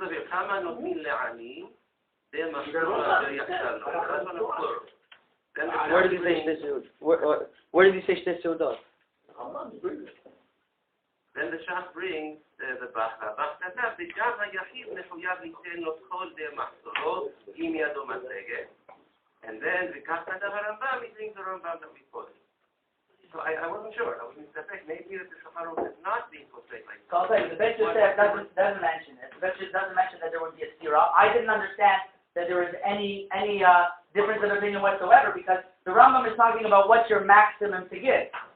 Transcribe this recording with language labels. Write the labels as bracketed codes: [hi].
[he] כמה נותנים לעני, זה מה שיחסר לו. [en] Where did he say [he] שתי סעודות? [en] Where did he say שתי סעודות? Then the Shach brings the Bach. [he] Bach כתב, וגם היחיד מחויב ליתן לו כל די מחסורו, עם ידו משגת. [en] And then, [he] וכך כתב הרמב"ם, [en] he brings the Rambam that we quoted. So I wasn't sure. I was in Safek. Maybe that the Shulchan Aruch is not being portrayed like that. So I'll tell you, the Beit Yosef doesn't mention it. The Beit Yosef doesn't mention that there would be a stira. I didn't understand that there was any difference of opinion whatsoever, because the Rambam is talking about what's your maximum to give.